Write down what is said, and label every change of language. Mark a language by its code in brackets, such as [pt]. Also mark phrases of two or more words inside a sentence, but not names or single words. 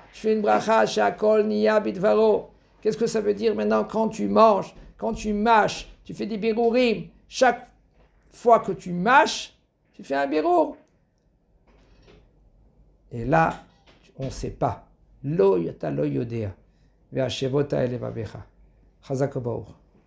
[fr] Tu fais une bracha, [he] שהכל נהיה בדברו. [fr] Qu'est-ce que ça veut dire maintenant quand tu manges, quand tu mâches? Tu fais des birurim. Chaque fois que tu mâches, tu fais un birour. Et là, on ne sait pas. [he] לא ידע לא יודע. והשבות אל לבבך. חזק וברוך.